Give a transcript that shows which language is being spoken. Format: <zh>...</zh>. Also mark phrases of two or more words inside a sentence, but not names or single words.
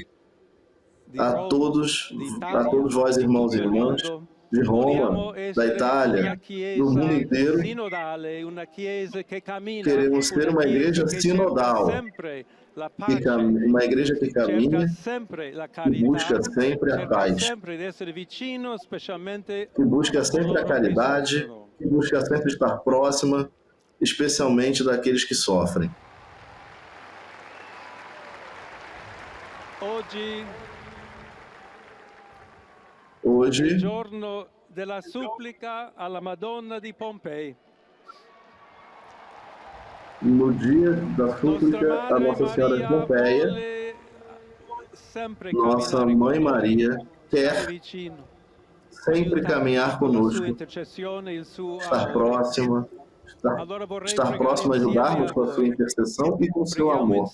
<pt>A todos vós, irmãos e irmãs, de Roma, da Itália, do mundo inteiro, queremos ser uma igreja sinodal, uma igreja que caminha e busca sempre a paz, que busca sempre a caridade, que busca sempre estar próxima, especialmente daqueles que sofrem. Hoje,</pt> <it>giorno della supplica alla Madonna di Pompei.</it> <pt>No dia da súplica a Nossa Senhora de Pompeia, nossa Mãe Maria quer sempre caminhar conosco, estar próxima, estar próxima, ajudar-nos com a sua intercessão e com o seu amor.</pt>